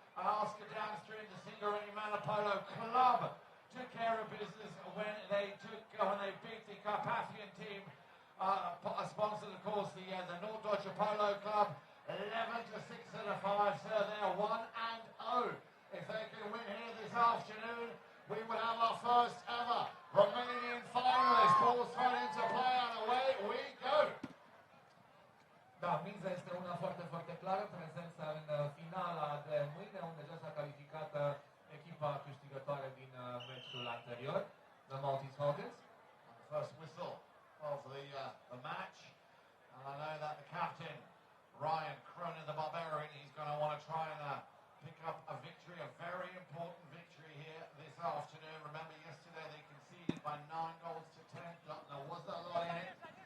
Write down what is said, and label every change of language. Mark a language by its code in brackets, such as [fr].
[en] Oscar downstream, the Singureni Polo Club took care of business when they beat the Carpathian team, sponsored, of course, the Norddeutsche Polo Club, 11-6 and a 5, so they're 1-0. If they can win here this afternoon, we will have our first ever Romanian finalist. Ball's thrown into play and away we go. [ro] Da, miza este una foarte, foarte clară, prezența în finala de mâine, unde deja s-a calificat echipa câștigătoare din meciul anterior, the Maltese Falcons. [en] The first whistle of the match, and I know that the captain, Ryan Cronin, the Barbarian, he's going to want to try and pick up a victory, a very important victory here this afternoon. Remember, yesterday they conceded by 9 goals to 10. There was a lot in it.